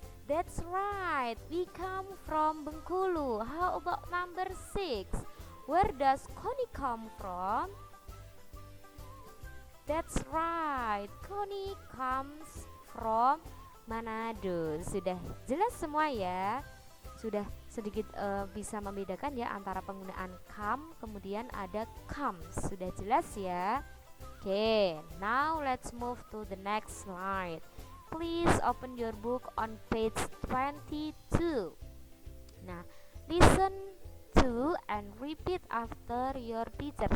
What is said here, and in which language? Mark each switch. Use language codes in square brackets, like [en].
[en] That's right, we come from Bengkulu. How about number 6, where does Connie come from? That's right, Connie comes from Manado. [id] Sudah jelas semua ya? Sudah sedikit bisa membedakan ya antara penggunaan come kemudian ada comes. Sudah jelas ya? [en] Oke, now let's move to the next slide. Please open your book on page 22. Nah, listen to and repeat after your teacher.